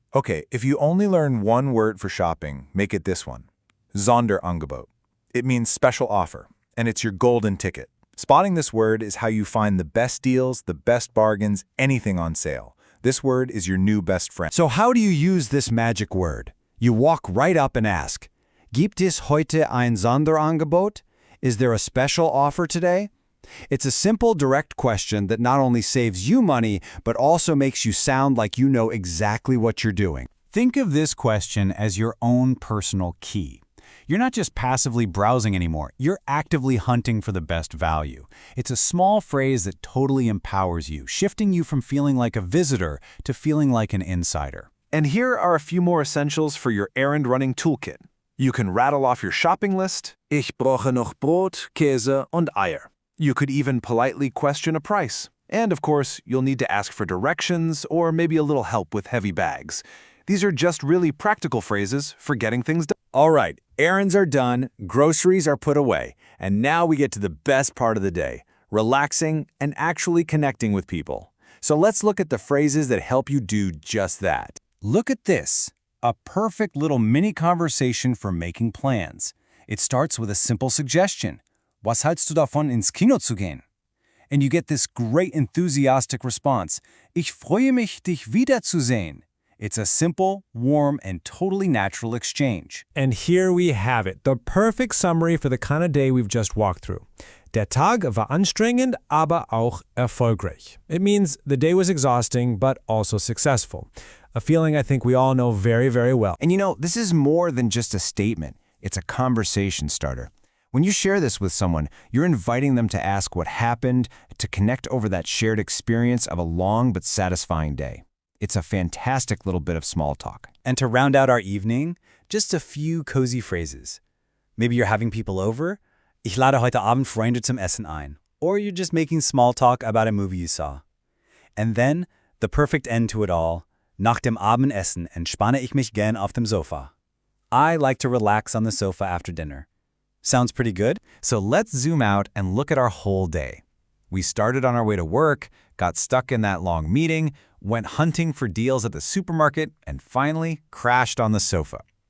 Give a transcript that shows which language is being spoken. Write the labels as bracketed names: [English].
[English] Okay, if you only learn one word for shopping, make it this one. Sonderangebot. It means special offer, and it's your golden ticket. Spotting this word is how you find the best deals, the best bargains, anything on sale. This word is your new best friend. So how do you use this magic word? You walk right up and ask, [German] Gibt es heute ein Sonderangebot? [English] Is there a special offer today? It's a simple, direct question that not only saves you money, but also makes you sound like you know exactly what you're doing. Think of this question as your own personal key. You're not just passively browsing anymore, you're actively hunting for the best value. It's a small phrase that totally empowers you, shifting you from feeling like a visitor to feeling like an insider. And here are a few more essentials for your errand-running toolkit. You can rattle off your shopping list. [German] Ich brauche noch Brot, Käse und Eier. [English] You could even politely question a price. And of course, you'll need to ask for directions or maybe a little help with heavy bags. These are just really practical phrases for getting things done. All right, errands are done, groceries are put away, and now we get to the best part of the day, relaxing and actually connecting with people. So let's look at the phrases that help you do just that. Look at this. A perfect little mini conversation for making plans. It starts with a simple suggestion. [German] Was hältst du davon, ins Kino zu gehen? [English] And you get this great enthusiastic response. [German] Ich freue mich, dich wiederzusehen. [English] It's a simple, warm, and totally natural exchange. And here we have it, the perfect summary for the kind of day we've just walked through. [German] Der Tag war anstrengend, aber auch erfolgreich. [English] It means the day was exhausting, but also successful. A feeling I think we all know very, very well. And you know, this is more than just a statement. It's a conversation starter. When you share this with someone, you're inviting them to ask what happened, to connect over that shared experience of a long but satisfying day. It's a fantastic little bit of small talk. And to round out our evening, just a few cozy phrases. Maybe you're having people over. [German] Ich lade heute Abend Freunde zum Essen ein. [English] Or you're just making small talk about a movie you saw. And then, the perfect end to it all. [German] Nach dem Abendessen entspanne ich mich gern auf dem Sofa. [English] I like to relax on the sofa after dinner. Sounds pretty good? So let's zoom out and look at our whole day. We started on our way to work, got stuck in that long meeting, went hunting for deals at the supermarket, and finally crashed on the sofa.